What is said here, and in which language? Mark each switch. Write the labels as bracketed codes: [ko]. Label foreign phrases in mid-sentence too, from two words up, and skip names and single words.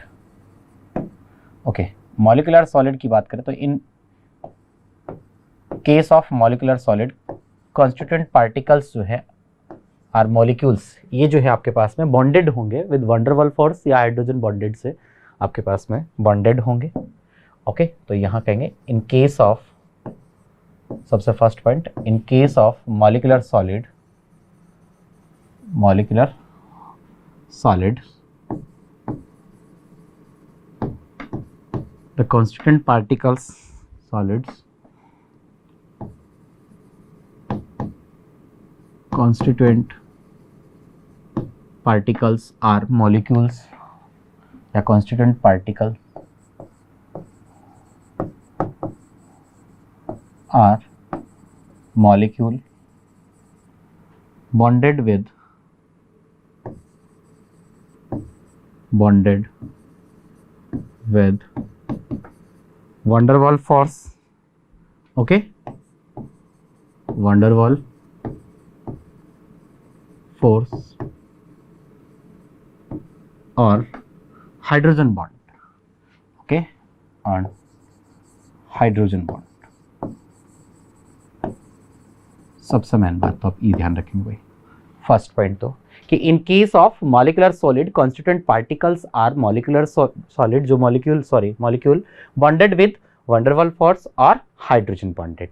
[en] okay, molecular solid [hi] की बात करें तो [en] in case of molecular solid constituent particles [hi] जो है [en] are molecules, [hi] ये जो है आपके पास में बॉन्डेड होंगे [en] with van der Waals force [hi] या [en] hydrogen bonded [hi] से आपके पास में बॉन्डेड होंगे। ओके, तो यहाँ कहेंगे [en] in case of, [hi] सबसे [en] first point, in case of molecular solid the constituent particles are molecules या constituent particle are molecule bonded with van der Waals force, okay, van der Waals [hi] force और [en] hydrogen bond, okay, [hi] और [en] hydrogen bond. [hi] सबसे मेन बात तो आप ये ध्यान रखेंगे भाई, [en] first point [hi] तो कि [en] in case of molecular solid constituent particles are molecular solid, [hi] जो [en] molecule bonded with van der Waals force [hi] और [en] hydrogen bonded.